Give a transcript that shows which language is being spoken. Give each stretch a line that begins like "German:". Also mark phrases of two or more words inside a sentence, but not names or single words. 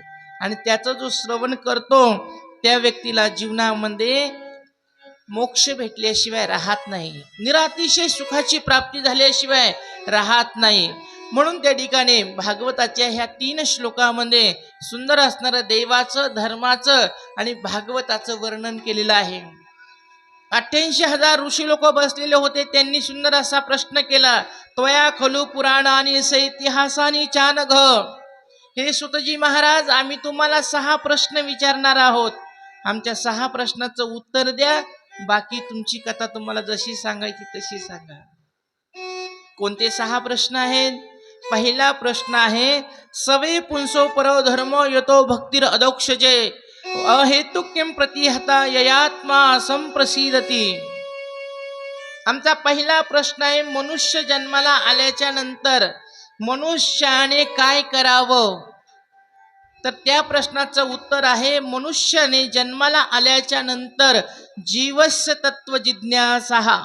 Marathi: आणि त्याचं जो श्रवण करतो त्या व्यक्तीला जीवनामध्ये मोक्ष भेटल्याशिवाय राहत नाही, निरातिशय सुखाची प्राप्ती झाल्याशिवाय राहत नाही. म्हणून त्या ठिकाणी भागवताच्या ह्या 3 श्लोकामध्ये सुंदर असणारं देवाचं, धर्माचं आणि भागवताचं वर्णन केलेलं आहे. 88,000 ऋषी लोक बसलेले होते. त्यांनी सुंदर असा प्रश्न केला,
Sanskrit: त्वया खलु पुराणानी स इतिहासानी चानघ.
Marathi: हे सुतजी महाराज, आम्ही तुम्हाला 6 प्रश्न विचारणार आहोत. आमच्या 6 प्रश्नाचं उत्तर द्या, बाकी तुमची कथा तुम्हाला जशी सांगायची तशी सांगा. कोणते 6 प्रश्न आहेत? पहिला प्रश्न आहे,
Sanskrit: सवे पुंसो परो धर्म यतो भक्तिर अदोक्षजे अहेतुक्यम प्रतिहता ययात्मा संप्रसिदती.
Marathi: आमचा पहिला प्रश्न आहे, मनुष्य जन्माला आल्याच्या नंतर मनुष्याने काय करावं? तर त्या प्रश्नाचं उत्तर आहे, मनुष्याने जन्माला आल्याच्या नंतर
Sanskrit: जीवस्य तत्व जिज्ञासा.